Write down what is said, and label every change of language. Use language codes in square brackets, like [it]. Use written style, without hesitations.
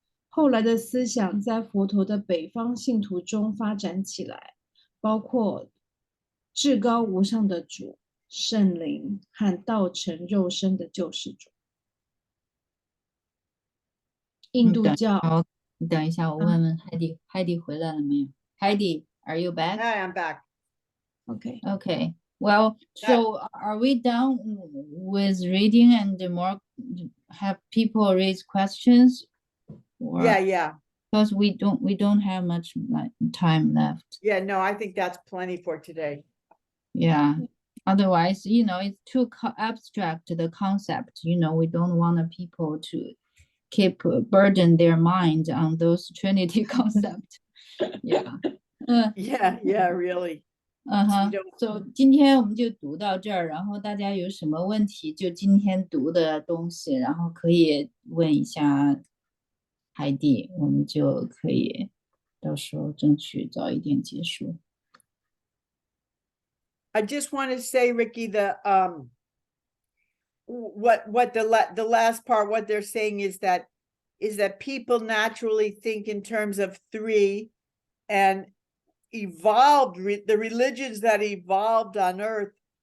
[zh] 后来的思想在佛陀的北方信徒中发展起来，包括至高无上的主、圣灵和道成肉身的救世主。印度教，你等一下，我问问Heidi回来了没有？ [en] Heidi, are you back? Hi, I'm back. Okay. Well, so are we done with reading and more have people raise questions? Or, Yeah. Because we don't have much time left. Yeah, no, I think that's plenty for today. Yeah. Otherwise, it's too abstract, the concept. We don't want the people to keep burden their mind on those Trinity concepts. Yeah. Yeah, really. [zh] So 今天我们就读到这儿，然后大家有什么问题就今天读的东西，然后可以问一下海蒂，我们就可以到时候争取早一点結束。 [en] I just want to say, Ricky, what the last part, what they're saying is that people naturally think in terms of 3, and the religions that evolved on Earth